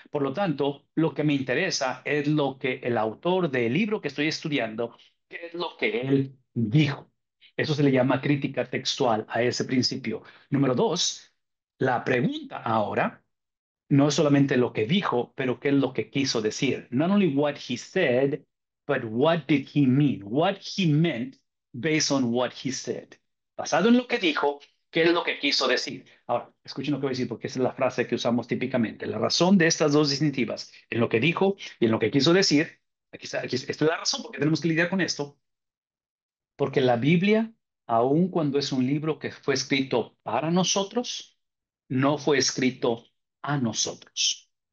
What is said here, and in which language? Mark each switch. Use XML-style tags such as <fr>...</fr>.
<es>Por lo tanto, lo que me interesa es lo que el autor del libro que estoy estudiando, qué es lo que él dijo. Eso se le llama crítica textual a ese principio. Número dos, la pregunta ahora no es solamente lo que dijo, pero qué es lo que quiso decir.</es> <en>Not only what he said, but what did he mean? What he meant based on what he said.</en> <es>Basado en lo que dijo, qué es lo que quiso decir. Ahora, escuchen lo que voy a decir porque esa es la frase que usamos típicamente. La razón de estas dos distintivas, en lo que dijo y en lo que quiso decir, esta es la razón porque tenemos que lidiar con esto, porque la Biblia, aun cuando es un libro que fue escrito para nosotros, no fue escrito a nosotros.</es>